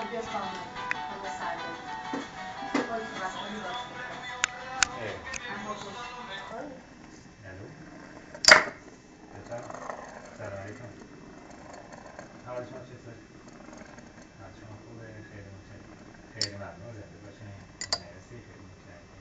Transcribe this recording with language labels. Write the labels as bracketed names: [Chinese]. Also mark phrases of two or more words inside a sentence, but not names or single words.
[Italian] Come sabe. Poi si va con i vostri. [Persian] الو بفرم. سلام علیکم. حال شما چطور؟ حال شما خوبه؟ خیلی متشکرم. خیلی ممنون. زنده باشین. مرسی. خیلی متشکرم.